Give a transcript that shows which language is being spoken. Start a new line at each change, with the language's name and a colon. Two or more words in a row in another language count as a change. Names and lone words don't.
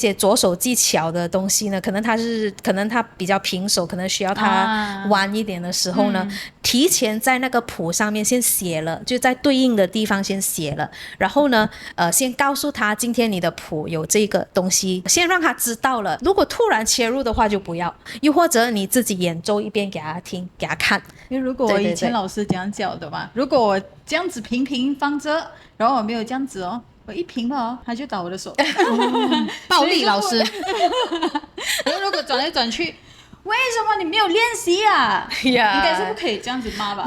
Chinese: 對，手型或者是一些左手技巧的東西呢，可能他可能他比較平手，可能需要他彎一點的時候呢，提前在那個譜上面先寫了，就在對應的地方先寫了，然後呢先告訴他今天你的譜有這個東西，先讓他知道了。如果突然切入的話就不要，又或者你自己演奏一遍給他聽给他看。因為如果我以前老師這樣教的嘛，如果我這樣子平平放着，然後我沒有這樣子哦，我一平了他就打我的手。暴力老師。然後如果轉來轉去，為什麼你沒有練習啊？應該是不可以這樣子罵吧？